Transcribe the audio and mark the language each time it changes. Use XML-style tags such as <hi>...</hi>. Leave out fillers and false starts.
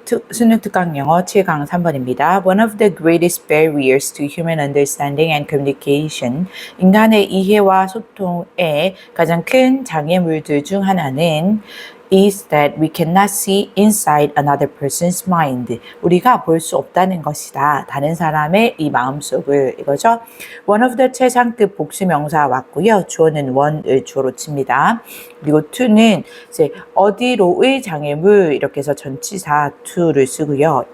<ko>수능 특강 영어 7강 3번입니다.</ko> <en>One of the greatest barriers to human understanding and communication,</en> <ko>인간의 이해와 소통의 가장 큰 장애물들 중 하나는</ko> <en>is that we cannot see inside another person's mind.</en> <ko>우리가 볼 수 없다는 것이다. 다른 사람의 이 마음속을, 이거죠.</ko> <en>One of the</en> <ko>최상급 복수명사 왔고요. 주어는 one을 주어로 칩니다. 그리고 to는 이제 어디로의 장애물 이렇게 해서 전치사 to를 쓰고요.</ko>